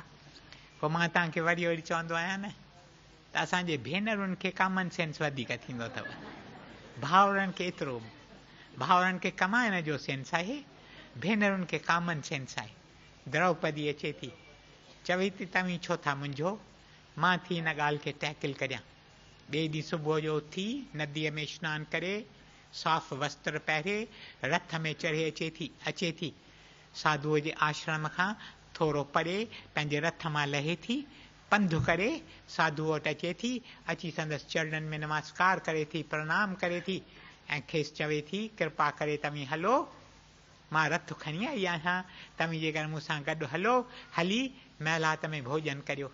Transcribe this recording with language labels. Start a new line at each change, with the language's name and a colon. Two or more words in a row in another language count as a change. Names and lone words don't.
Sindhi: पोइ मां तव्हांखे वरी वरी चवंदो आहियां न त असांजे भेनरुनि खे
English: common sense
Sindhi: वधीक थींदो अथव, भाउरनि खे एतिरो, भाउरनि खे कमाइण जो सेंस आहे, भेनरुनि खे
English: common sense
Sindhi: आहे। द्रौपदी अचे थी, चवे थी तव्हीं छो था मुंझो, मां थी हिन ॻाल्हि खे टैकल करियां। ॿिए ॾींहुं सुबुह जो उथी नदीअ में सनानु करे, साफ़ वस्त्र पहिरे, रथ में चढ़े अचे थी, साधुअ जे आश्रम खां थोरो परे पंहिंजे रथ मां लहे थी, पंधु करे साधु वटि अचे थी, अची संदसि चरणनि में नमस्कार करे थी, प्रणाम करे थी ऐं खेसि चवे थी कृपा करे तव्हीं हलो, मां रथ खणी आई आहियां, तव्हीं जेकर मूंसां गॾु हलो, हली महिलात में भोजन करियो।